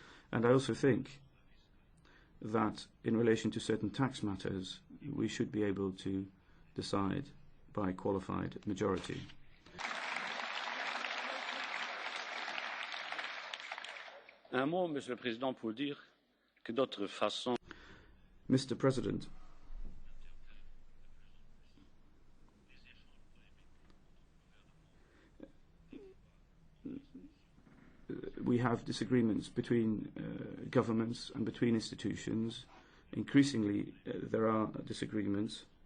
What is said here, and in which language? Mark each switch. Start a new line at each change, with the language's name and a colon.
English: And I also think that in relation to certain tax matters, we should be able to decide by qualified majority.
French: un mot, Monsieur le Président, pour dire que d'autres façons
English: Mr. President, we have disagreements between governments and between institutions. Increasingly, there are disagreements.